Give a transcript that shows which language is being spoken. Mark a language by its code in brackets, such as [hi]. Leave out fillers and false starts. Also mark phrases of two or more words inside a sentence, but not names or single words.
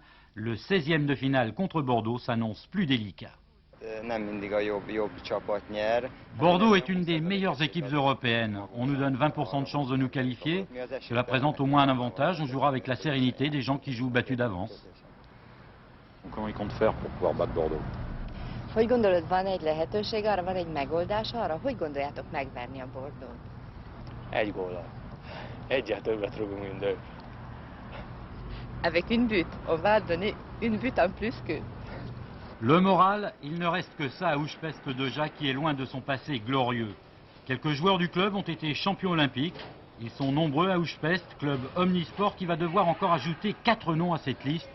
[fr] Le 16e de finale contre Bordeaux s'annonce plus délicat. Bordeaux est une des meilleures équipes européennes. On nous donne 20% de chances de nous qualifier. Cela présente au moins un avantage. On jouera avec la sérénité des gens qui jouent battus d'avance. Comment ils comptent faire pour pouvoir battre Bordeaux? [hu] Hogy gondolod, van egy lehetőség arra, van egy megoldás arra, hogy gondoljátok megverni a Bordeaux? Egy góllal. Egyel többet rúgunk, mint ők. [fr] Avec une but. On va donner une but en plus que... Le moral, il ne reste que ça à Újpest Dózsa qui est loin de son passé glorieux. Quelques joueurs du club ont été champions olympiques. Ils sont nombreux à Újpest, club omnisport qui va devoir encore ajouter 4 noms à cette liste.